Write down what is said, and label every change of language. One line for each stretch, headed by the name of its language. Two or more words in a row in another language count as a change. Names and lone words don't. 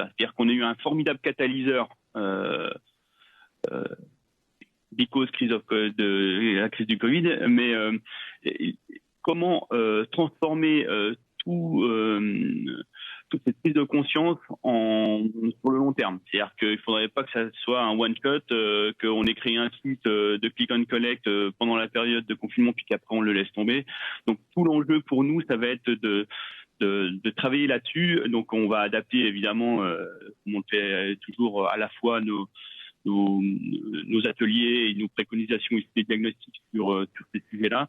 French: C'est-à-dire qu'on a eu un formidable catalyseur because de la crise du Covid, mais comment transformer toute cette prise de conscience sur le long terme. C'est-à-dire qu'il ne faudrait pas que ça soit un one-cut, qu'on ait créé un site de
English: click and collect
French: pendant la période de confinement, puis qu'après on le laisse tomber. Donc tout l'enjeu pour nous, ça va être de travailler là-dessus. Donc on va adapter évidemment, comme on le fait toujours, à la fois nos ateliers et nos préconisations et des diagnostics sur ces sujets-là.